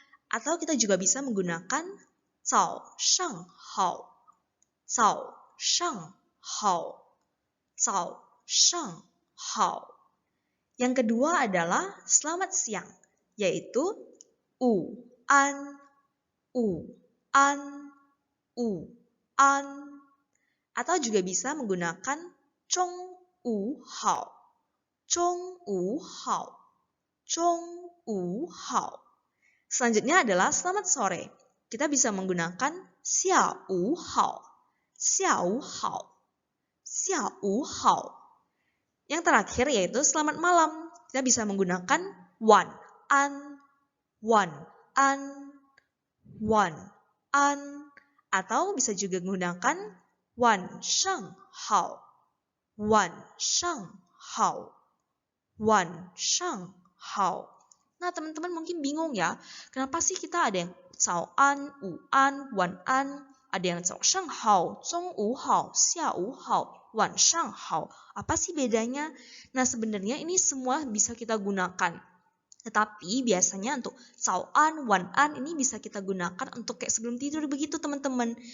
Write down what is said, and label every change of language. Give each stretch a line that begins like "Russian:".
Indonesian: Atau kita juga bisa menggunakan
Chinese: 早上好,早上好,早上好.
Indonesian: Yang kedua adalah selamat siang, yaitu
Chinese: 午安,午安,午安.
Indonesian: Atau juga bisa menggunakan
Chinese: 中午好,中午好,中午好.
Indonesian: Selanjutnya adalah selamat sore. Kita bisa menggunakan
Chinese: 下午好,下午好,下午好.
Indonesian: Yang terakhir yaitu selamat malam. Kita bisa menggunakan
Chinese: 晚安,晚安,晚安.
Indonesian: Atau bisa juga menggunakan
Chinese: 晚上好,晚上好,晚上好.
Indonesian: Nah, teman-teman mungkin bingung ya, kenapa sih kita ada yang
Chinese: 早安, 午安, 晚安,
Indonesian: ada yang
Chinese: 早上好, 中午好, 下午好, 晚上好.
Indonesian: Apa sih bedanya? Nah, sebenarnya ini semua bisa kita gunakan. Tetapi biasanya untuk
Chinese: 早安, 晚安
Indonesian: ini bisa kita gunakan untuk kayak sebelum tidur begitu teman-teman.